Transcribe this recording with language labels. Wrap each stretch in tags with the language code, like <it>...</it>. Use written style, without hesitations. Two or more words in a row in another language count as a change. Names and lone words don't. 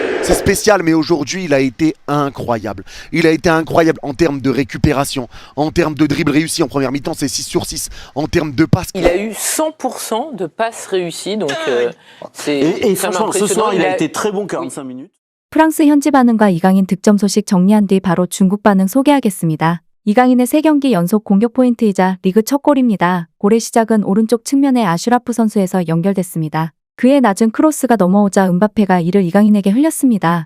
<fr>C'est spécial, mais aujourd'hui, il a été incroyable. Il a été incroyable en termes de récupération, en termes de dribble réussi en première mi-temps, c'est 6 sur 6. En termes de passes. Il a eu 100% de passes réussies, donc c'est Et franchement, ce soir, il a été très bon 45 minutes.</fr> <ko>프랑스 현지 반응과 이강인 득점 소식 정리한 뒤 바로 중국 반응 소개하겠습니다. 이강인의 3경기 연속 공격 포인트이자 리그 첫 골입니다. 골의 시작은 오른쪽 측면의 아슈라프 선수에서 연결됐습니다. 그의 낮은 크로스가 넘어오자 은바페가 이를 이강인에게 흘렸습니다.</ko>